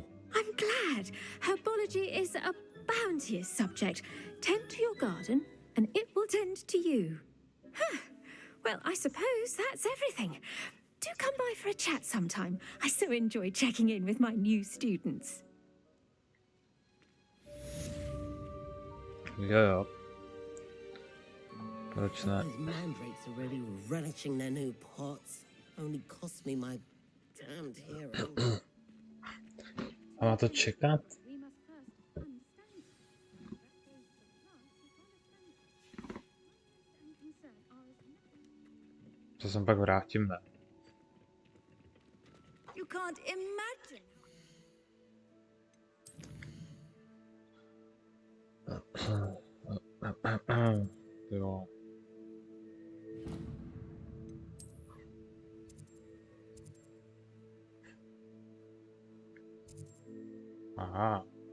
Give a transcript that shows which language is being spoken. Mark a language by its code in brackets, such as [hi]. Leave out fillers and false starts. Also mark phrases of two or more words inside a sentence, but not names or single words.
[en] I'm glad. Herbology is a bounteous subject. Tend to your garden, and it will tend to you. Huh. Well, I suppose that's everything. Do come by for a chat sometime. I so enjoy checking in with my new students. [cs] Jo. Proč ne? [en] Those mandrakes are really relishing their new pots. Only cost me my damned hearing. [cs] A má to čekat? To sem pak vrátím, ne? [en] You can't imagine. [cs] Jo. Aha.